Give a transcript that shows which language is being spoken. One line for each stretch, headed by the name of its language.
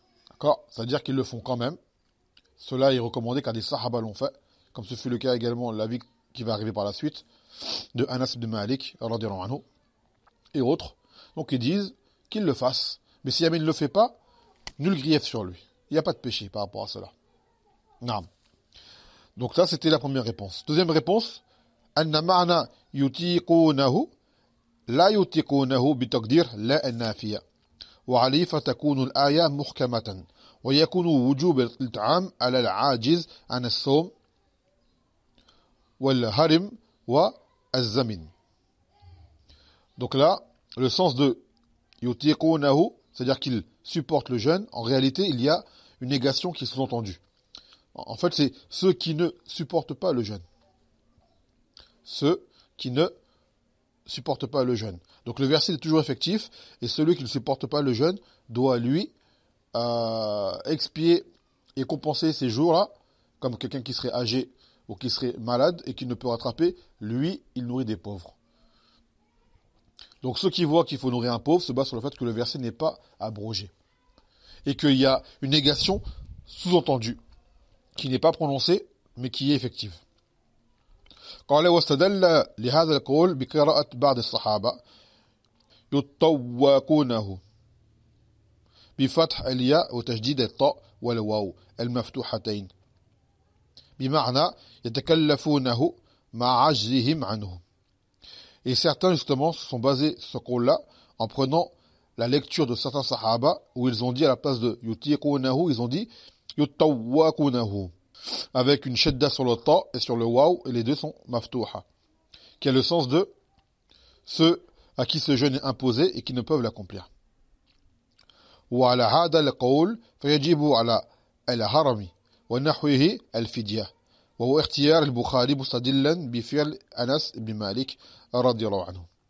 French: D'accord? C'est-à-dire qu'ils le font quand même. Cela est recommandé car des sahaba l'ont fait, comme ce fut le cas également, l'avis qui va arriver par la suite, de Anas ibn Malik, radiyallahu anhu, et autres. Donc ils disent qu'il le fasse. Mais si jamais il ne le fait pas, nul grief sur lui. Il n'y a pas de péché par rapport à cela. Naam. Donc ça, c'était la première réponse. Deuxième réponse,
Arabic: أن معنى يطيقونه لا يطيقونه بتقدير لا النافية وعليه فتكون الآية محكمة ويكون وجوب الإطعام على العاجز عن الصوم والهرم والزمن.
French: Donc là, le sens de يطيقونه, c'est-à-dire qu'il supporte le jeûne, en réalité, il y a une négation qui est sous-entendue. En fait, c'est ceux qui ne supportent pas le jeûne. Ceux qui ne supportent pas le jeûne. Donc le verset est toujours effectif, et celui qui ne supporte pas le jeûne doit, lui, expier et compenser ces jours-là, comme quelqu'un qui serait âgé ou qui serait malade et qui ne peut rattraper, lui, il nourrit des pauvres. Donc ceux qui voient qu'il faut nourrir un pauvre se basent sur le fait que le verset n'est pas abrogé. Et qu'il y a une négation sous-entendue. qui n'est pas prononcée, mais qui est effective.
Arabic: قال واستدل لهذا القول بقراءة بعض الصحابة يطوقونه بفتح الياء وتشديد الطاء والواو المفتوحتين بمعنى يتكلفونه مع عجزهم عنه.
French: Et certains justement se sont basés sur ce qawl-là en prenant la lecture de certains sahaba où ils ont dit à la place de yutiqunahu, ils ont dit yutawwaqunahu avec une shadda sur le ta et sur le waw et les deux sont maftouha qui a le sens de ceux à qui ce jeûne est imposé et qui ne peuvent l'accomplir.
Arabic: وعلى هذا القول فيجب على الهرم ونحوه الفدية وهو اختيار البخاري مستدلا بفعل أنس بن مالك رضي الله عنه.